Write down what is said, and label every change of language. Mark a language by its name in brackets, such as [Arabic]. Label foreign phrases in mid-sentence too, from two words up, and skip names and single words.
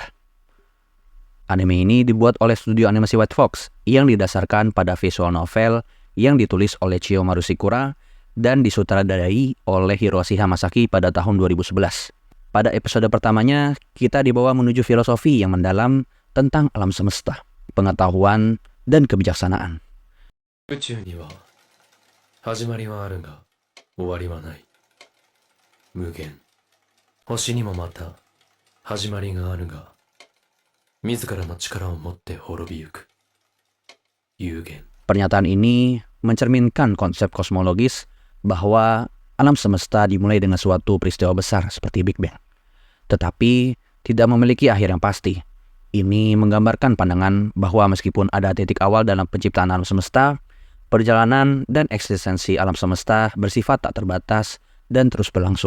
[Indonesian] Anime ini dibuat oleh studio animasi White Fox yang didasarkan pada visual novel yang ditulis oleh Chiyomaru Shikura dan disutradarai oleh Hiroshi Hamasaki pada tahun 2011. Pada episode pertamanya, kita dibawa menuju filosofi yang mendalam tentang alam semesta, pengetahuan, dan kebijaksanaan. [Japanese] 始まりはあるが終わりはない。無限。星にもまた始まりがあるが自らの力を持って滅びゆく。有限。 [Indonesian] Pernyataan ini mencerminkan konsep kosmologis bahwa alam semesta dimulai dengan suatu peristiwa besar seperti Big Bang, tetapi tidak memiliki akhir yang pasti. Ini menggambarkan pandangan bahwa meskipun ada titik awal dalam penciptaan alam semesta, perjalanan dan eksistensi alam semesta bersifat tak terbatas dan terus berlangsung.